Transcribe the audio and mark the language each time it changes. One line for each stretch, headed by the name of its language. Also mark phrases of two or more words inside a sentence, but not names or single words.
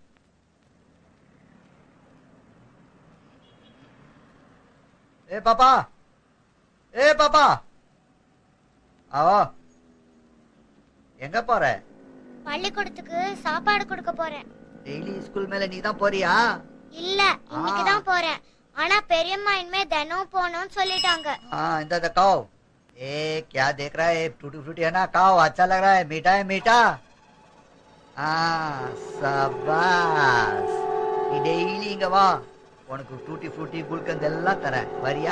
Tamil: ஏ பாப்பா ஆவா, எங்க போற? பள்ளிக்கூடத்துக்கு சாப்பாடு கொடுக்க போறேன்.
English: daily school
Tamil: மேல நீ தான் போறியா? இல்ல, இன்னைக்கு தான் போறேன். ஆனா பெரியம்மா இனிமே தினம் போகணும்னு சொல்லிட்டாங்க.
Hindi: इंदा खाओ। ए क्या देख रहा है? टूटी फ्रूटी है ना, खाओ, अच्छा लग रहा है, मीठा है मीठा। शाबाश।
Tamil: நீ டெய்லி இங்க வா, உனக்கு டூட்டி ஃப்ரூட்டி குல்கந்த் எல்லாம் தரேன், வரியா?